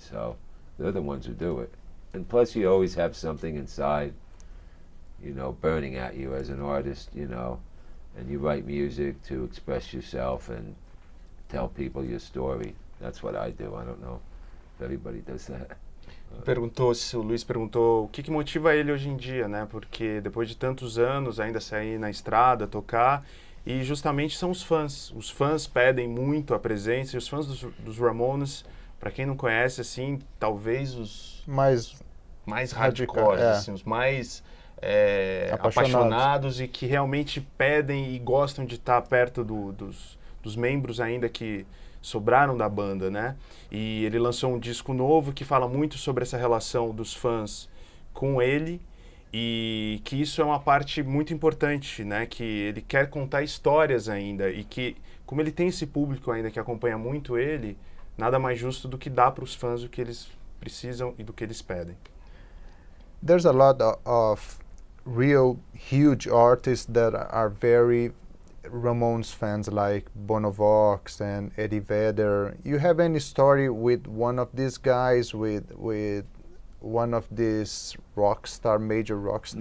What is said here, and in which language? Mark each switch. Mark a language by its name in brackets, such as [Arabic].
[English] So they're the ones who do it. And plus you always have something inside, you know, burning at you as an artist, you know, and you write music to express yourself and tell people your story. That's what I do. I don't know if everybody does that. [Portuguese] O Luiz perguntou o que motiva ele hoje em dia, né? Porque depois de tantos anos ainda sair na estrada, tocar, e justamente são os fãs. Os fãs pedem muito a presença, e os fãs dos Ramones para quem não conhece, assim, talvez os mais radical, hardcore, assim, os mais apaixonados e que realmente pedem e gostam de estar perto dos membros ainda que sobraram da banda, né? E ele lançou um disco novo que fala muito sobre essa relação dos fãs com ele e que isso é uma parte muito importante, né? Que ele quer contar histórias ainda e que, como ele tem esse público ainda que acompanha muito ele, nada mais justo do que dar para os fãs o que eles precisam e do que eles pedem. [English] There's a lot of real huge artists that are very Ramones fans, like Bono Vox and Eddie Vedder. You have any story with one of these guys, with one of these major rock stars?